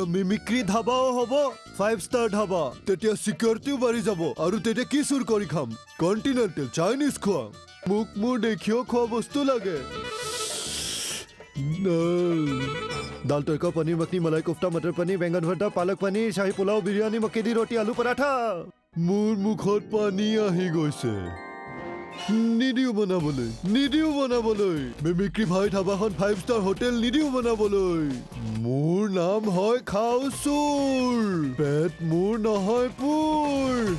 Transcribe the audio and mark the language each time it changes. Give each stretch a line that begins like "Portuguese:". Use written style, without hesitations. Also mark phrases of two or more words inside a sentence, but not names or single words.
Assamese: মিমিক্ৰি ধাবাও হ'ব 5 ষ্টাৰ ধাবা তেতিয়া চিকিউৰিটিও বাঢ়ি যাব আৰু তেতিয়া কি চুৰ কৰি খাম
English: continental Chinese
Assamese: খুৱাম মোক মোৰ দেখিও খোৱা বস্তু লাগে
Hindi: दाल तड़का पनीर मखनी मलाई कोफ्ता मटर पनीर बैंगन भरता पालक पनीर शाही पुलाव बिरयानी मक्के दी रोटी आलू पराठा
Assamese: মোৰ মুখত পানী আহি গৈছে নিদিও বনাবলৈ মিমিক্ৰি ভাই ধাবাখন 5 ষ্টাৰ হোটেল নিদিও বনাবলৈ মোৰ নাম হয় খাওচুৰ পেট মোৰ নহয় পুৰ